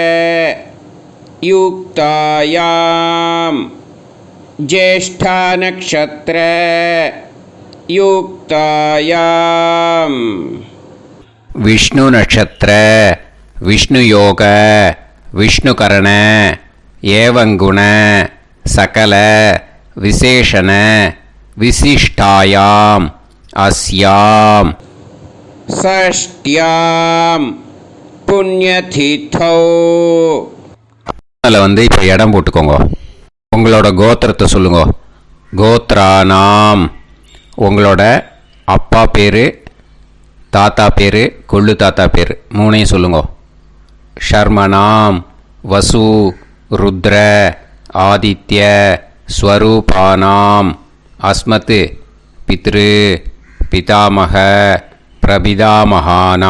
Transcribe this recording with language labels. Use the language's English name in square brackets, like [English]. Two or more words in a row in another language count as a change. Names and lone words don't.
[Sanskrit] युक्तायां ज्येष्ठा नक्षत्र युक्तायां विष्णु नक्षत्र विष्णु योग विष्णुकरण एवं गुण सकल विशेषण विशिष्टायाम अस्याम षष्ट्यां पुण्यतिथौ. [Tamil] அதில் இப்போ இடம் போட்டுக்கோங்க. உங்களோட கோத்திரத்தை சொல்லுங்க. கோத்ரானாம். உங்களோட அப்பா பேர், தாத்தா பேர், கொள்ளு தாத்தா பேர் 3ஐயும் சொல்லுங்க. [Sanskrit] शर्मणाम् वसु रुद्र आदित्य स्वरूपाणाम् अस्मत् पितृ पितामह प्रपितामहानाम्.